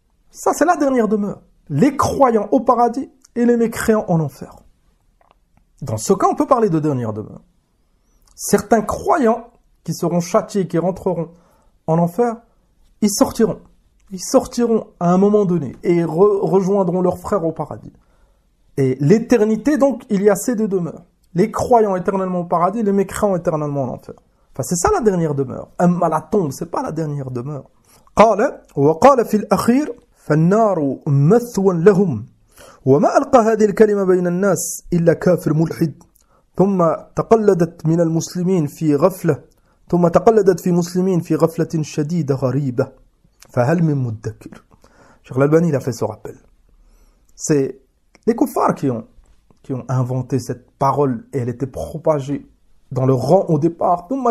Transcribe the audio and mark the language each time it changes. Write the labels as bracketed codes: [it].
[fr] Ça c'est la dernière demeure. Les croyants au paradis et les mécréants en enfer. Dans ce cas, on peut parler de dernière demeure. Certains croyants qui seront châtiés, qui rentreront en enfer, ils sortiront. Ils sortiront à un moment donné et rejoindront leurs frères au paradis. Et l'éternité, donc, il y a ces deux demeures. Les croyants éternellement au paradis, les mécréants éternellement en enfer. Enfin, c'est ça la dernière demeure. Amma la tombe, c'est pas la dernière demeure. [ar] قال وقال في الأخير فالنار مثوى لهم وما ألقى هذه الكلمة بين الناس إلا كافر ملحد ثم تقلدت من المسلمين في غفلة ثم تقلدت في مسلمين في غفلة شديدة غريبة فهل من مدكر. [fr] Cheikh Al-Albani il a fait ce rappel. C'est les kuffars qui ont inventé cette parole et elle était propagée dans le rang au départ.